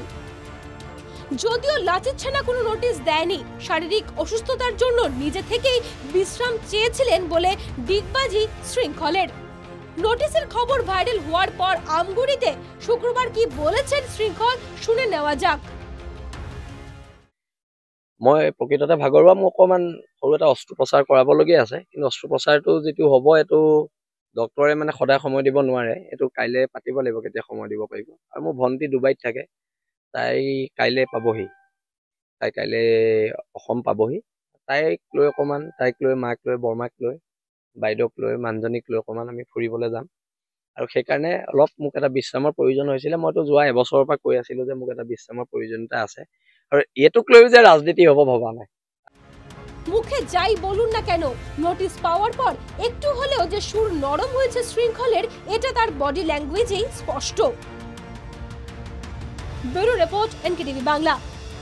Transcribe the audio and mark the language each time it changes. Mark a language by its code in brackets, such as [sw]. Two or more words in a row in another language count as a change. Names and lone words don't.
[bn] যদিও লাচিত সেনা কোনো নোটিশ দেয়নি, শারীরিক অসুস্থতার জন্য নিজে থেকেই বিশ্রাম চেয়েছিলেন বলে ডিগবাজি শৃঙ্খলের। নোটিশের খবর ভাইরাল হওয়ার পর আমগুড়িতে শুক্রবার কি বলেছেন শৃঙ্খল শুনে নেওয়া যাক। [as] মই প্ৰকৃততে ভাগৰুৱা, মোৰ অকণমান সৰু এটা অস্ত্ৰোপচাৰ কৰাবলগীয়া আছে, কিন্তু অস্ত্ৰোপচাৰটো যিটো হ'ব এইটো ডক্টৰে মানে সদায় সময় দিব নোৱাৰে, এইটো কাইলৈ পাতিব লাগিব কেতিয়া সময় দিব পাৰিব। আৰু মোৰ ভণ্টি ডুবাইত থাকে, তাই কাইলৈ পাবহি, তাই কাইলৈ অসম পাবহি। তাইক লৈ অকণমান, তাইক লৈ মাক লৈ বৰমাক লৈ বাইদেউক লৈ মানুহজনীক লৈ অকণমান আমি ফুৰিবলৈ যাম। আৰু সেইকাৰণে অলপ মোক এটা বিশ্ৰামৰ প্ৰয়োজন হৈছিলে। মইতো যোৱা এবছৰৰ পৰা কৈ আছিলোঁ যে মোক এটা বিশ্ৰামৰ প্ৰয়োজনীয়তা আছে, আর এটুক লৈও যে রাজনীতি হব ভাবা নাই। [bn] মুখে যাই বলুন না কেন, নোটিশ পাওয়ার পর একটু হলেও যে সুর নরম হয়েছে শৃঙ্খলের, এটা তার [en] body language [bn] স্পষ্ট। [en] bureau report, [bn] এনকেটিভি বাংলা।